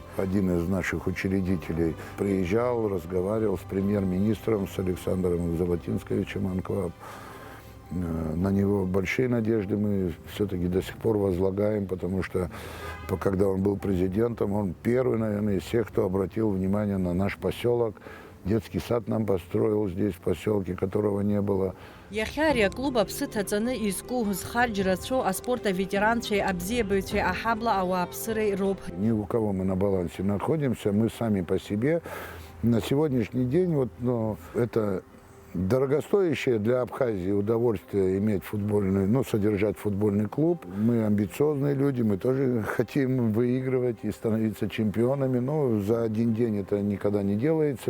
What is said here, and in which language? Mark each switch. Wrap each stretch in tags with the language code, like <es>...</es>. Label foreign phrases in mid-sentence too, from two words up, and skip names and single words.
<ru>Один из наших учредителей приезжал, разговаривал с премьер-министром, с Александром Золотинсковичем Анкваб. На него большие надежды мы все-таки до сих пор возлагаем, потому что когда он был президентом, он первый, наверное, из всех, кто обратил внимание на наш поселок. Детский сад нам построил здесь, в поселке, которого не было.</ru> <ab>Яхярия клуба псытацаны изку схарджрацо а спорта ветеранчей обзебывчей ахабла ауа псырей роб.</ab> <ru>Ни у кого мы на балансе находимся, мы сами по себе. На сегодняшний день это дорогостоящее для Абхазии удовольствие иметь футбольный, содержать футбольный клуб. Мы амбициозные люди, мы тоже хотим выигрывать и становиться чемпионами, но за один день это никогда не делается.</ru>